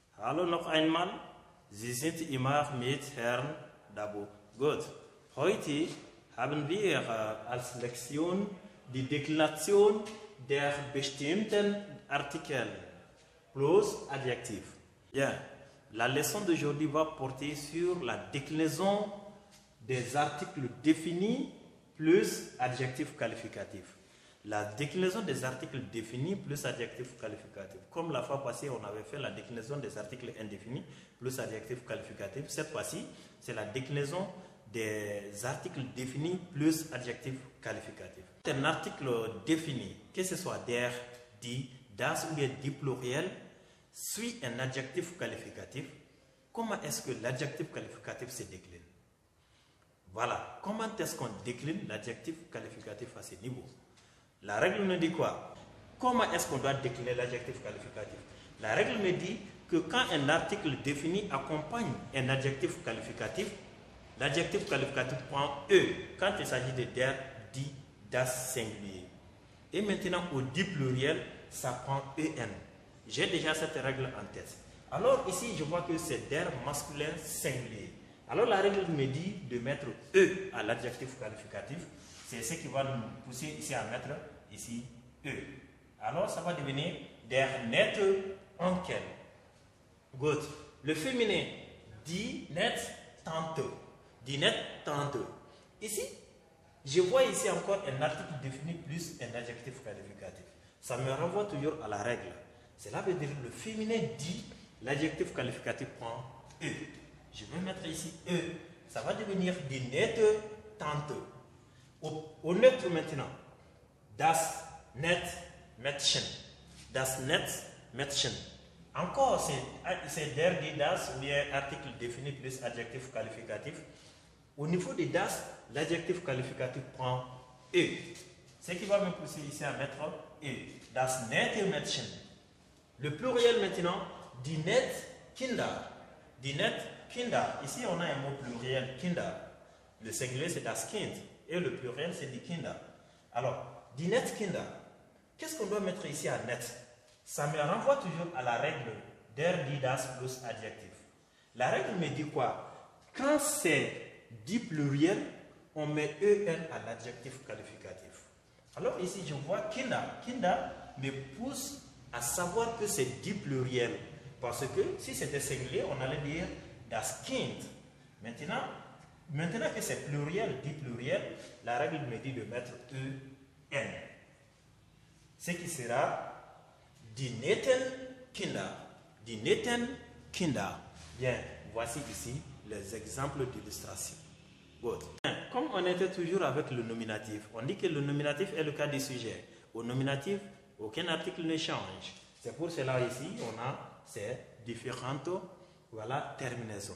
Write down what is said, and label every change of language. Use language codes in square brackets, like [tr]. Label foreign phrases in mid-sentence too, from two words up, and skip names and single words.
[de] Hallo noch einmal, Sie sind immer mit Herrn Dabo. Gut, heute haben wir als Lektion die Deklination der bestimmten Artikel plus Adjektiv. [fr] Bien, la leçon d'aujourd'hui va porter sur la déclinaison des articles définis plus adjectif qualificatif. La déclinaison des articles définis plus adjectif qualificatif. Comme la fois passée, on avait fait la déclinaison des articles indéfinis plus adjectif qualificatif. Cette fois-ci, c'est la déclinaison des articles définis plus adjectif qualificatif. Un article défini, que ce soit [de] der, die, das [fr] ou bien die pluriel, suit un adjectif qualificatif. Comment est-ce que l'adjectif qualificatif se décline? Voilà, comment est-ce qu'on décline l'adjectif qualificatif à ce niveau? La règle me dit quoi? Comment est-ce qu'on doit décliner l'adjectif qualificatif? La règle me dit que quand un article défini accompagne un adjectif qualificatif, l'adjectif qualificatif prend E quand il s'agit de der, die, das singulier. Et maintenant, au die pluriel, ça prend EN. J'ai déjà cette règle en tête. Alors ici, je vois que c'est der masculin singulier. Alors la règle me dit de mettre E à l'adjectif qualificatif. C'est ce qui va nous pousser ici à mettre ici E. Alors ça va devenir [de] der nette Onkel. [en] Good. [fr] Le féminin [de] die nette Tante. Die nette Tante. [fr] Ici, je vois ici encore un article défini plus un adjectif qualificatif. Ça me renvoie toujours à la règle. Cela veut dire le féminin dit, l'adjectif qualificatif prend E. Je vais mettre ici E. Ça va devenir [de] die nette Tante. [fr] Au neutre maintenant, [de] das net Mädchen. Das net Mädchen. [fr] Encore, c'est [de] der, die, das, [fr] ou bien article défini plus adjectif qualificatif. Au niveau de das, l'adjectif qualificatif prend E. Ce qui va me pousser ici à mettre E. [de] Das nette Mädchen. [fr] Le pluriel maintenant, [de] die net Kinder. Die net Kinder. [fr] Ici, on a un mot pluriel, Kinder. Le singulier, c'est [de] das Kind. [fr] Et le pluriel, c'est [de] die Kinder. [fr] Alors, [de] die net Kinder. [fr] Qu'est-ce qu'on doit mettre ici à net? Ça me renvoie toujours à la règle [de] der, die, das [fr] plus adjectif. La règle me dit quoi? Quand c'est die pluriel, on met EN à l'adjectif qualificatif. Alors ici, je vois Kinder. Kinder me pousse à savoir que c'est die pluriel. Parce que si c'était singulier, on allait dire [de] das Kind. [fr] Maintenant que c'est pluriel, dit pluriel, la règle me dit de mettre EN. Ce qui sera [de] die netten Kinder. Die netten Kinder. [fr] Bien, voici ici les exemples d'illustration. [en] Good. [fr] Comme on était toujours avec le nominatif, on dit que le nominatif est le cas du sujet. Au nominatif, aucun article ne change. C'est pour cela ici, on a ces différentes terminaisons.